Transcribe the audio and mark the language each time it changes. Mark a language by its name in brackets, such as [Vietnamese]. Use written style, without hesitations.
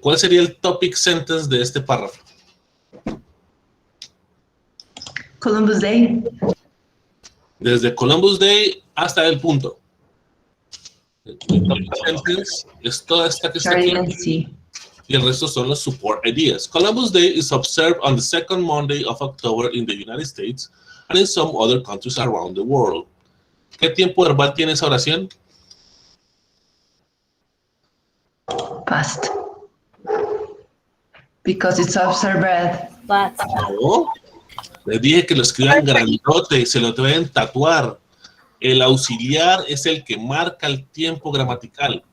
[Spanish] ¿Cuál sería el topic sentence de este párrafo? [English] Columbus Day. [Spanish] Desde Columbus Day hasta el punto. El topic sentence es toda esta que está aquí. Charlie and C. Y el resto son los support ideas. [English] Columbus Day is observed on the second Monday of October in the United States and in some other countries around the world. [Spanish] ¿Qué tiempo verbal tiene esa oración? [English] Past. Because it's observed. But. [Spanish] No. Les dije que lo escriban grandote, se lo deben tatuar. El auxiliar es el que marca el tiempo gramatical.